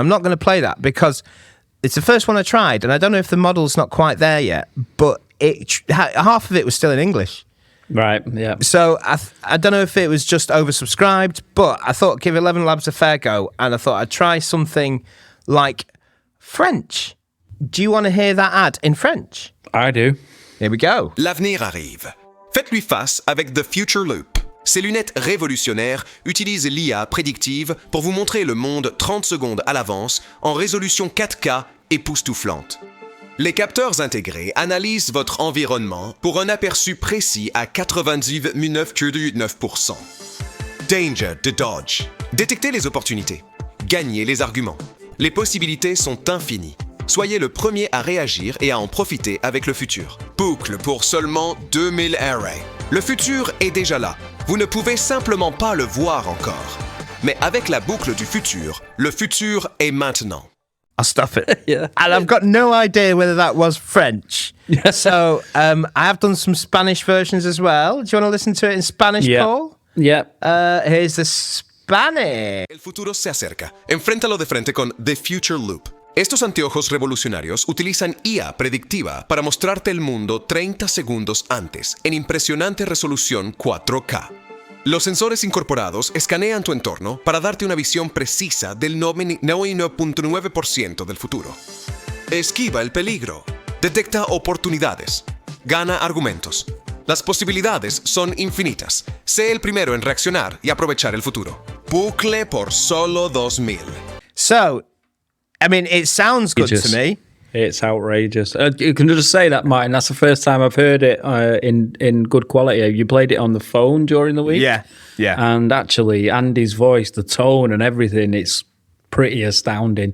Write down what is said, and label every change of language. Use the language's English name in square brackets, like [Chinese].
[English] I'm not going to play that because it's the first one I tried, and I don't know if the model's not quite there yet, but half of it was still in English. Right, yeah. So I don't know if it was just oversubscribed, but I thought give 11 Labs a fair go, and I thought I'd try something like French. Do you want to hear that ad in French? I do. Here we go. [French] L'avenir arrive. Faites-lui face avec The Future Loop. Ces lunettes révolutionnaires utilisent l'IA prédictive pour vous montrer le monde 30 secondes à l'avance en résolution 4K époustouflante. Les capteurs intégrés analysent votre environnement pour un aperçu précis à 99,9%. Danger de dodge. Détectez les opportunités. Gagnez les arguments. Les possibilités sont infinies. Soyez le premier à réagir et à en profiter avec le futur. Boucle pour seulement 2000 arrays. Le futur est déjà là. Vous ne pouvez simplement pas le voir encore. Mais avec la boucle du futur, le futur est maintenant. [English] I'll stop it. Yeah. And I've got no idea whether that was French. So I have done some Spanish versions as well. Do you want to listen to it in Spanish, Paul? Yeah. Here's the Spanish. [Spanish] El futuro se acerca. Enfréntalo de frente con The Future Loop. Estos anteojos revolucionarios utilizan IA predictiva para mostrarte el mundo 30 segundos antes, en impresionante resolución 4K. Los sensores incorporados escanean tu entorno para darte una visión precisa del 99.9% del futuro. Esquiva el peligro. Detecta oportunidades. Gana argumentos. Las posibilidades son infinitas. Sé el primero en reaccionar y aprovechar el futuro. Bucle por solo 2000. [English] So, I mean, it sounds good to me. It's outrageous. You can just say that, Martin. That's the first time I've heard it in good quality. You played it on the phone during the week. Yeah. And actually, Andy's voice, the tone and everything, it's pretty astounding.